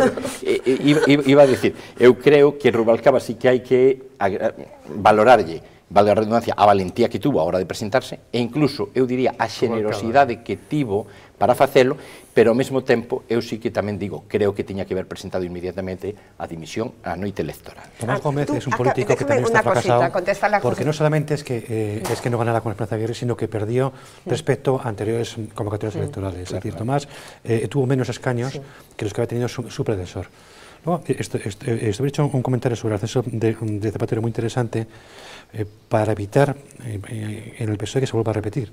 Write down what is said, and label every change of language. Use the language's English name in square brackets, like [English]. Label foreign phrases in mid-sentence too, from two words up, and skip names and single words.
[Galician] Iba a dicir, eu creo que Rubalcaba sí que hai que valorarlle, vale a redundancia, a valentía que tuvo a hora de presentarse, e incluso, eu diría, a xenerosidade que tivo para facelo, pero ao mesmo tempo, eu sí que tamén digo, creo que tiña que haber presentado inmediatamente a dimisión á noite electoral. [Spanish] Tomás Gómez es un político que también está fracasado, porque no solamente es que no ganara con Esperanza Aguirre, sino que perdió respecto a anteriores convocatorias electorales. Es decir, Tomás tuvo menos escaños que los que había tenido su predecesor. Esto hecho un comentario sobre el ascenso de Zapatero muy interesante para evitar en el PSOE que se vuelva a repetir.